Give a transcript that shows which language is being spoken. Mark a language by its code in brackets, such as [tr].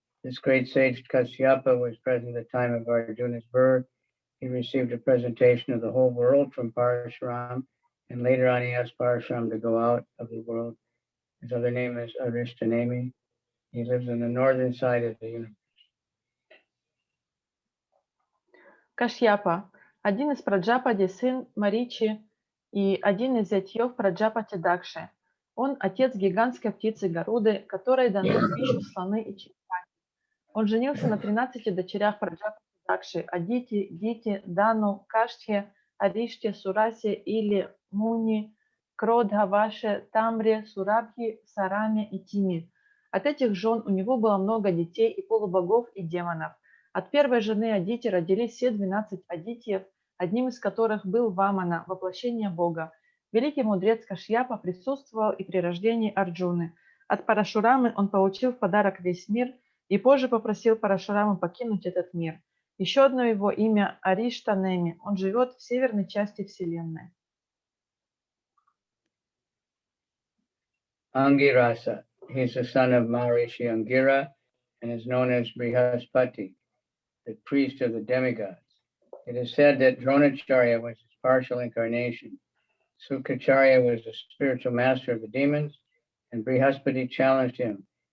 [en] This great sage Kashyapa was present at the time of Arjuna's birth. He received a presentation of the whole world from Parashuram, and later on he asked Parashuram to go out of the world. His other name is Arishtanemi. He lives on the northern side of the universe. [ru] Кашьяпа – один из Праджапати, сын Маричи и один из зятьев Праджапати Дакши. Он отец гигантской птицы Гаруды, которой даны в пищу слоны и черепахи. Он женился на 13 дочерях Праджапати Дакши – Адити, Дити, Дану, Каштхе, Ариште, Сурасе, Или, Муни, Кродха, Ваше, Тамре, Сурабхи, Сараме и Тими. От этих жен у него было много детей и полубогов, и демонов. От первой жены Адити родились все 12 Адитьев, одним из которых был Вамана, воплощение Бога. Великий мудрец Кашьяпа присутствовал и при рождении Арджуны. От Парашурамы он получил в подарок весь мир и позже попросил Парашураму покинуть этот мир. Еще одно его имя Ариштанеми. Он живет в северной части Вселенной. [en] Angirasa. He is the son of Maharishi Angira and is known as Brihaspati, the priest of the demigods. It is said that Dronacharya was his partial incarnation. Sukacharya was the spiritual master of the demons, and Brihaspati challenged him.